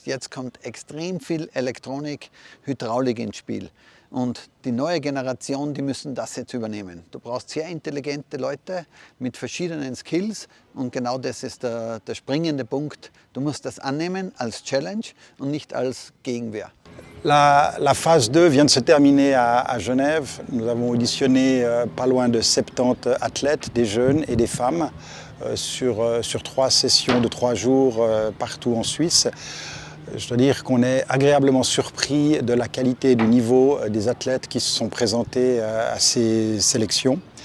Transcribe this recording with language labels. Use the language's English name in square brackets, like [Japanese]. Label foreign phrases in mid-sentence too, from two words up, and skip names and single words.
[German] Jetzt kommt extrem viel Elektronik, Hydraulik ins Spiel. Und die neue Generation, die müssen das jetzt übernehmen. Du brauchst sehr intelligente Leute mit verschiedenen Skills und genau das ist der springende Punkt. Du musst das annehmen als Challenge und nicht als Gegenwehr. [French] La phase 2 vient de se terminer à Genève. Nous avons auditionné pas loin de 70 athlètes, des jeunes et des femmes, sur 3 sessions de 3 jours partout en Suisse. Je dois dire qu'on est agréablement surpris de la qualité et du niveau des athlètes qui se sont présentés à ces sélections.